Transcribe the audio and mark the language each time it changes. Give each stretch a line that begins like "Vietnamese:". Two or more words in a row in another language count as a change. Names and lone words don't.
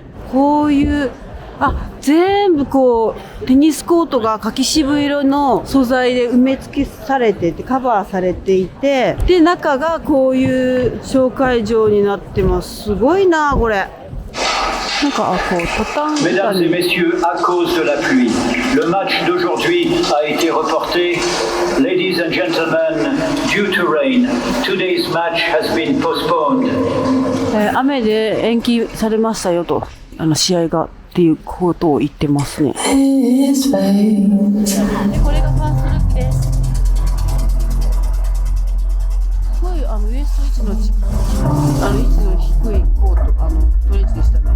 Japanese: こういう全部こうテニスコートが柿渋色の素材で埋め付けされてて、カバーされていて、で中がこういう紹介状になってます。すごいなこれ。なんかこうトタンみたいに。
French: Mesdames et messieurs, à cause de la pluie, le match d'aujourd'hui a été reporté.
English: Ladies and gentlemen, due to rain, today's match has been postponed.
Japanese: 雨で延期されましたよと、試合がっていうことを言ってますね。でこれがファーストルックです。すごいウエスト位置の位置の低いコート、トレンチでしたね。